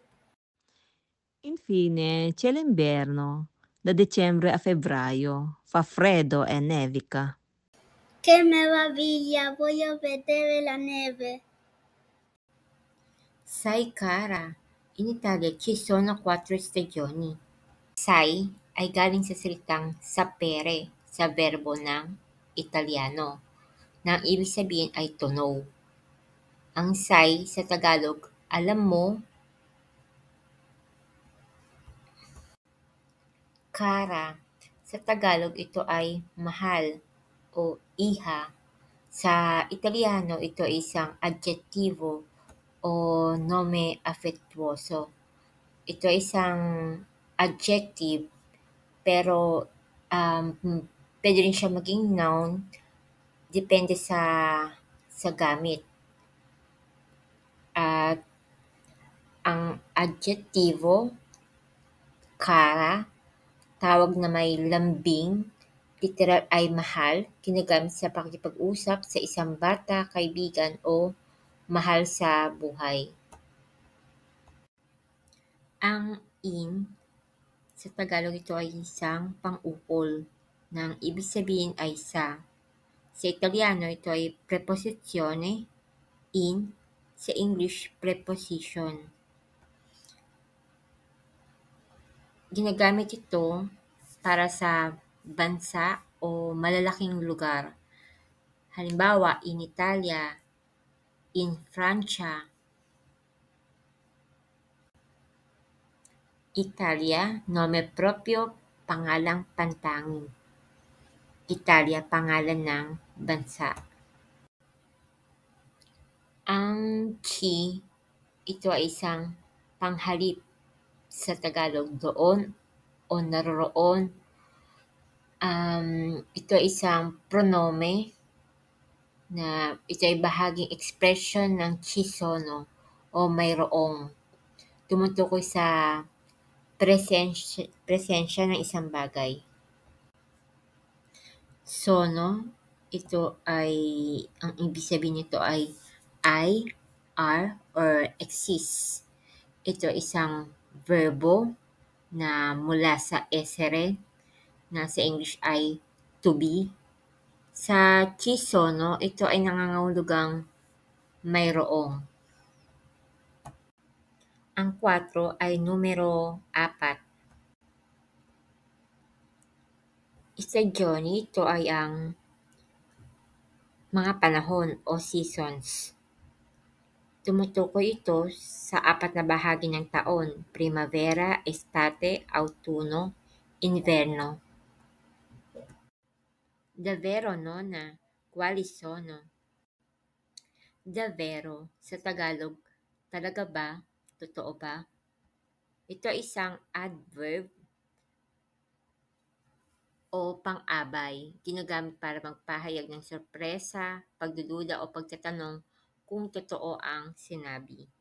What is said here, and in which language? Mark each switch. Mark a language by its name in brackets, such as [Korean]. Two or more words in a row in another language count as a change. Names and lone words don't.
[Italian] Infine c'è l'inverno, da dicembre a febbraio, fa freddo e nevica. Che meraviglia! Voglio vedere la neve. Sai cara, in Italia ci sono 4 stagioni. [Filipino] Sai ay galing sa salitang sapere sa verbo ng Italiano, na ang ibig sabihin ay [English] to know. [Filipino] Ang sai sa Tagalog, alam mo, cara. Sa Tagalog, ito ay mahal o iha. Sa Italiano, ito ay isang adjetivo o [Italian] nome affettuoso. [Filipino] Ito ay isang adjective, pero pwede rin siya maging noun, depende sa gamit. At ang adjetivo, cara, tawag na may lambing, Literal ay mahal, ginagamit sa pakikipag-usap sa isang bata, kaibigan o mahal sa buhay. Ang in sa Tagalog ito ay isang pang-ukol nang ibig sabihin ay sa. Sa Italiano ito ay preposizione, in, sa English preposition. Ginagamit ito para sa bansa o malalaking lugar. Halimbawa, [Italian] in Italia, in Francia. Italia, nome proprio, [Filipino] pangalang pantangin. Italia, pangalan ng bansa. Ang chi, ito ay isang panghalip sa Tagalog, doon o naroroon. Ito ay isang pronome na ito ay bahaging expression ng [Italian] chi sono [Filipino] o mayroong. Tumutukoy sa presensya ng isang bagay. Sono, ito ay, ang ibig sabihin nito ay [English] I, are, or exist. [Filipino] Ito ay isang verbo na mula sa essere, na sa English ay [English] to be. [Filipino] Sa [Italian] chi sono, [Filipino] ito ay nangangahulugang mayroong. Ang 4 ay numero 4. Stagioni, ito ay ang mga panahon o seasons. Tumutukoy ito sa 4 na bahagi ng taon: [Italian] primavera, estate, autunno, inverno. Davvero, nonna, quali sono? Davvero, [Filipino] sa Tagalog, talaga ba? Totoo ba? Ito ay isang adverb o pang-abay, ginagamit para magpahayag ng sorpresa, pagdududa o pagtatanong kung totoo ang sinabi.